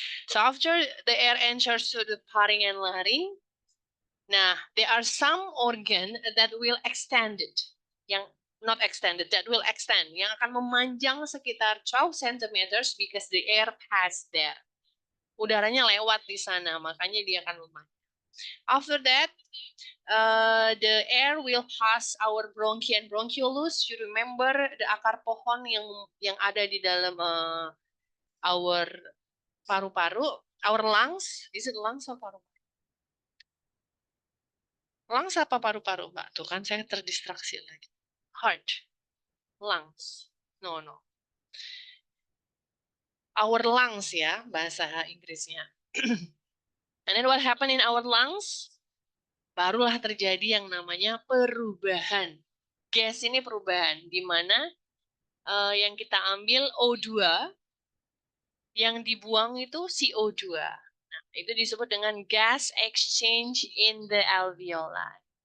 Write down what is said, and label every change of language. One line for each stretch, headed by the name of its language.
English: So after the air enters to the pharynx and larynx, nah, there are some organ that will extend it, yang not extended, that will extend,
Indonesian: yang akan memanjang sekitar
English: 12 centimeters because the air pass there.
Indonesian: Udaranya lewat di sana, makanya dia akan memanjang.
English: After that, the air will pass our bronchi and bronchiolus. You remember the
Indonesian: akar pohon yang ada di dalam our paru-paru,
English: our lungs. Is it lungs or paru-paru?
Indonesian: Lungs apa paru-paru, Mbak? Tuh kan saya terdistraksi lagi.
English: Heart, lungs. No. Our lungs
Indonesian: ya, bahasa Inggrisnya.
English: And then what happened in our lungs?
Indonesian: Barulah terjadi yang namanya perubahan. Gas ini perubahan, di mana yang kita ambil O2, yang dibuang itu CO2. Nah, itu disebut dengan
English: gas exchange in the alveoli.